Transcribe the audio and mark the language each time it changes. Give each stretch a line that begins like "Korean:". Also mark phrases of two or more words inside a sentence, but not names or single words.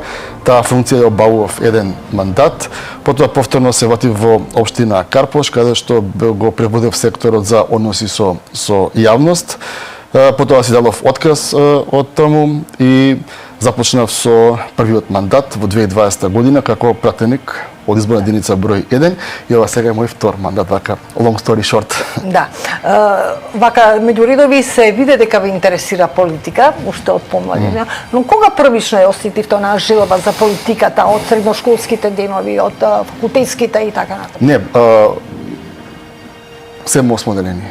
Macedonian: Таа функција ја обавував еден мандат, потоа повторно се вратив во општина Карпош, каде што го преводев секторот за односи со јавност. Потоа си дадов отказ од таму и започнав со првиот мандат во 2020 година како пратеник од изборна единица број 1 и ова сега е мој втор мандат, вака
English: long story short.
Macedonian: Да. Вака меѓу редови се види дека ве интересира политика уште од помладина, но кога првично ја осетивте онаа желба за политиката од средношколските денови, од факултетските и така натаму? Не, седмо деление.